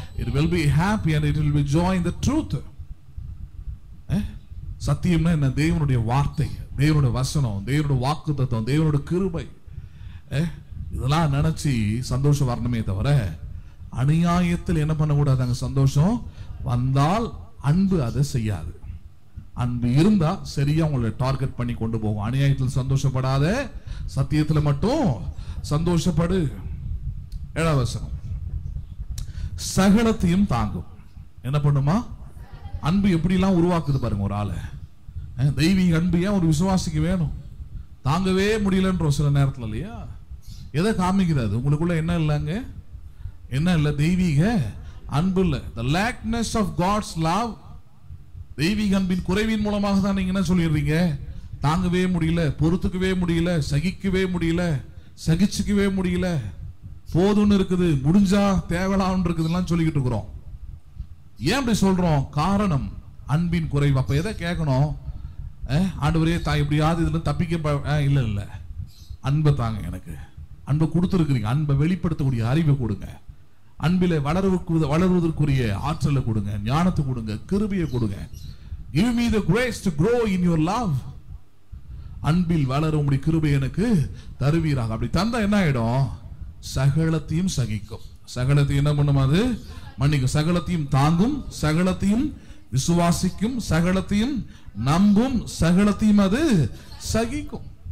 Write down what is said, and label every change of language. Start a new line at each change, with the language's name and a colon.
English: it will be happy and it will be joy in the truth.
Tamil: சத்தியம்னா என்ன? தேவனுடைய வார்த்தை, தேவனுடைய வசனம், தேவனுடைய வாக்குத்தத்தம், தேவனுடைய கிருபை. இதெல்லாம் நினைச்சு சந்தோஷம் வரணுமே தவிர அநியாயத்தில் என்ன பண்ணக்கூடாது? அங்க சந்தோஷம் வந்தால் அன்பு அதை செய்யாது. அன்பு இருந்தா சரியா உங்களை டார்கெட் பண்ணி கொண்டு போகும். அநியாயத்தில் சந்தோஷப்படாத, சத்தியத்துல மட்டும் சந்தோஷப்படு. 7வது வசனம், சகலத்தையும் தாங்கும். என்ன பண்ணுமா? அன்பு எப்படிலாம் உருவாக்குது பாருங்க ஒரு ஆளை. தெய்வீக அன்பு ஏன் ஒரு விசுவாசிக்கு வேணும்? தாங்கவே முடியலன்ற சில நேரத்துல இல்லையா? எதை காமிக்கிறது? உங்களுக்குள்ள என்ன இல்லைங்க? என்ன இல்லை? தெய்வீக அன்பு இல்லை.
English: the lackness of God's love.
Tamil: தெய்வீக அன்பின் குறைவின் மூலமாக தான் நீங்க என்ன சொல்லிடுறீங்க? தாங்கவே முடியல, பொறுத்துக்கவே முடியல, சகிக்கவே முடியல, சகிச்சுக்கவே முடியல, போதும்னு இருக்குது, முடிஞ்சா தேவலான்னு இருக்குதுலாம் சொல்லிக்கிட்டு இருக்கிறோம். ஏன் அப்படி சொல்றோம்? காரணம் அன்பின் குறைவு. அப்ப எதை கேட்கணும்? ஆண்டவரே எப்படியாவது இதுல தப்பிக்க இல்ல, அன்பை தாங்க, எனக்கு அன்பை கொடுத்துருக்கிறீங்க, அன்பை வெளிப்படுத்தக்கூடிய அறிவை கொடுங்க, அன்பில வளருவதற்குரிய ஆற்றலை கொடுங்க, ஞானத்தை கொடுங்க, கிருபையை கொடுங்க.
English: Give me the grace to grow in your love.
Tamil: அன்பில் வளர உங்களுடைய கிருபை எனக்கு தருவீராக. அப்படி தந்தா என்ன ஆயிடும்? சகலத்தையும் சகிக்கும். சகலத்தையும் என்ன பண்ணும்? அது மன்னிக்கும். சகலத்தையும் தாங்கும், சகலத்தையும் விசுவாசிக்கும், சகலத்தையும் நம்பும், சகலத்தையும் அது சகிக்கும்.